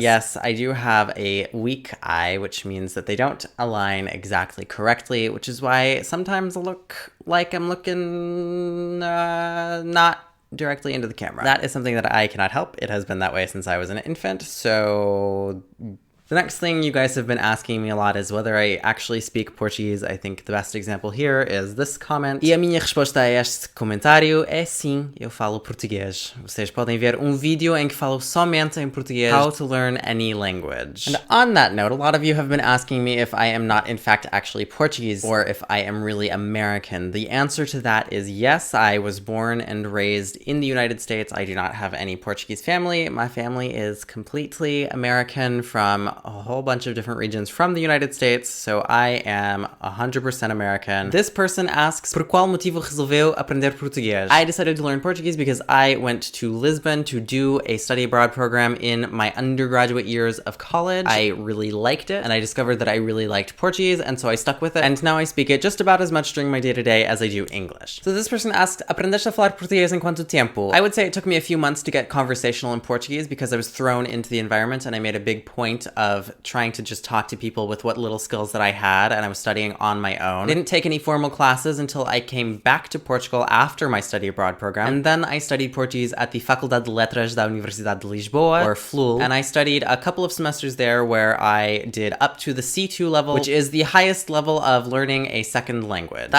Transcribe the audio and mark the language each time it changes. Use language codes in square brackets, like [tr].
[en] Yes, I do have a weak eye, which means that they don't align exactly correctly, which is why sometimes I look like I'm looking not directly into the camera. That is something that I cannot help. It has been that way since I was an infant, so the next thing you guys have been asking me a lot is whether I actually speak Portuguese. I think the best example here is this comment. [pt] E a minha resposta a este comentário é sim, eu falo português. Vocês podem ver vídeo em que falo somente em português. [en] How to learn any language. And on that note, a lot of you have been asking me if I am not in fact actually Portuguese or if I am really American. The answer to that is yes, I was born and raised in the United States. I do not have any Portuguese family. My family is completely American from a whole bunch of different regions from the United States, so I am 100% American. This person asks, [pt] por qual motivo resolveu aprender português? [en] I decided to learn Portuguese because I went to Lisbon to do a study abroad program in my undergraduate years of college. I really liked it, and I discovered that I really liked Portuguese, and so I stuck with it, and now I speak it just about as much during my day-to-day as I do English. So this person asked, [pt] aprendeste a falar português em quanto tempo? [en] I would say it took me a few months to get conversational in Portuguese because I was thrown into the environment, and I made a big point of trying to just talk to people with what little skills that I had, and I was studying on my own. I didn't take any formal classes until I came back to Portugal after my study abroad program, and then I studied Portuguese at the Faculdade de Letras da Universidade de Lisboa, or FLUL, and I studied a couple of semesters there where I did up to the C2 level, which is the highest level of learning a second language.